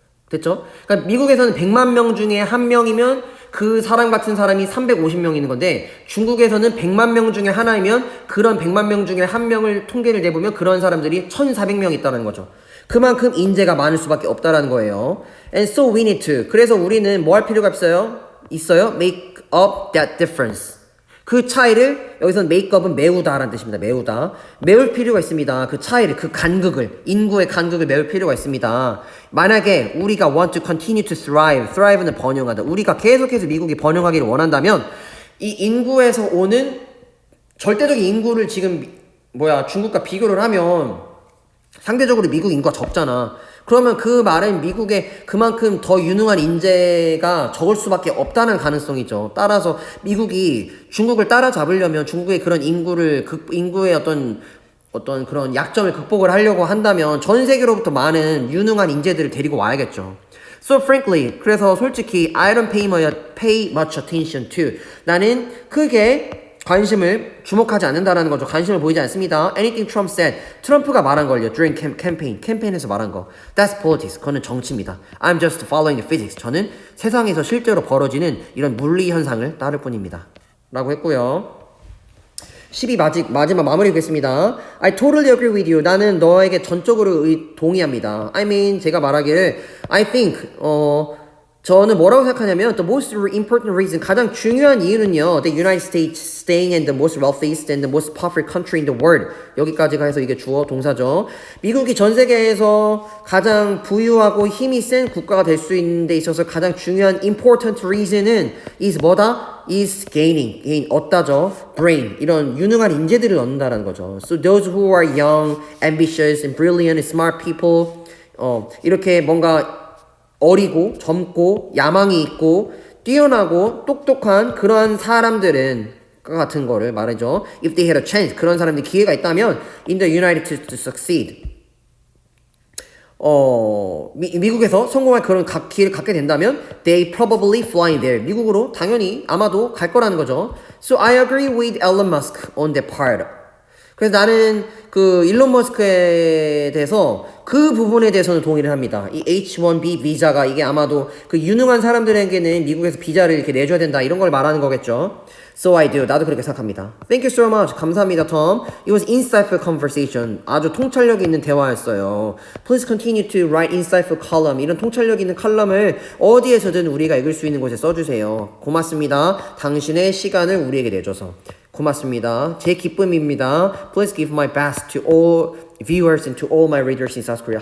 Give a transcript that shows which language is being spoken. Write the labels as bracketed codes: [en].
[ko] 됐죠? 그러니까 미국에서는 100만 명 중에 한 명이면 그 사람 같은 사람이 350명 있는 건데 중국에서는 100만 명 중에 하나이면 그런 100만 명 중에 한 명을 통계를 내보면 그런 사람들이 1,400명 있다는 거죠. 그만큼 인재가 많을 수밖에 없다라는 거예요. [en] And so we need to. [ko] 그래서 우리는 뭐 할 필요가 있어요? [en] Make up that difference. [ko] 그 차이를 여기서는 make up은 메우다라는 뜻입니다. 메울 필요가 있습니다. 그 차이를, 그 간극을, 인구의 간극을 메울 필요가 있습니다. 만약에 우리가 [en] want to continue to thrive [ko] 는 번영하다. 우리가 계속해서 미국이 번영하기를 원한다면 이 인구에서 오는 절대적인 인구를 지금 중국과 비교를 하면 상대적으로 미국 인구가 적잖아. 그러면 그 말은 미국에 그만큼 더 유능한 인재가 적을 수밖에 없다는 가능성이죠. 따라서 미국이 중국을 따라잡으려면 중국의 그런 인구의 어떤 그런 약점을 극복을 하려고 한다면 전 세계로부터 많은 유능한 인재들을 데리고 와야겠죠. [en] So frankly, [ko] 그래서 솔직히 [en] I don't pay much attention to. [ko] 나는 크게 관심을 주목하지 않는다라는 거죠. 관심을 보이지 않습니다. [en] Anything Trump said. [ko] 트럼프가 말한 걸요. During 캠페인에서 말한 거. [en] That's politics. [ko] 그거는 정치입니다. [en] I'm just following the physics. [ko] 저는 세상에서 실제로 벌어지는 이런 물리 현상을 따를 뿐입니다. 라고 했고요. 12 마지막 마무리하겠습니다. [en] I totally agree with you. [ko] 나는 너에게 전적으로 동의합니다. [en] I mean, [ko] 제가 말하기를 [en] I think, [ko] 저는 뭐라고 생각하냐면 [en] the most important reason, [ko] 가장 중요한 이유는요. [en] The United States staying in the most wealthiest and the most powerful country in the world. [ko] 여기까지가 해서 이게 주어 동사죠. 미국이 전 세계에서 가장 부유하고 힘이 센 국가가 될 수 있는 데 있어서 가장 중요한 [en] important reason [ko] 은 is 뭐다? [en] is gain, [ko] 얻다죠. brain, 이런 유능한 인재들을 얻는다라는 거죠. [en] So those who are young, ambitious, and brilliant, and smart people, [ko] 이렇게 뭔가 어리고 젊고 야망이 있고 뛰어나고 똑똑한 그러한 사람들은 같은 거를 말해줘. [en] If they had a chance, [ko] 그런 사람들이 기회가 있다면 [en] in the United States to succeed. [ko] 미국에서 성공할 그런 기회를 갖게 된다면 [en] they probably fly there. [ko] 미국으로 당연히 아마도 갈 거라는 거죠. [en] So I agree with Elon Musk on that part. [ko] 그래서 나는 그 일론 머스크에 대해서 그 부분에 대해서는 동의를 합니다. 이 H-1B 비자가 이게 아마도 그 유능한 사람들에게는 미국에서 비자를 이렇게 내줘야 된다 이런 걸 말하는 거겠죠. [en] So I do. [ko] 나도 그렇게 생각합니다. [en] Thank you so much. [ko] 감사합니다, [en] Tom. It was insightful conversation. [ko] 아주 통찰력 있는 대화였어요. [en] Please continue to write insightful column. [ko] 이런 통찰력 있는 칼럼을 어디에서든 우리가 읽을 수 있는 곳에 써주세요. 고맙습니다. 당신의 시간을 우리에게 내줘서. 고맙습니다. 제 기쁨입니다. [en] Please give my best to all viewers and to all my readers in South Korea.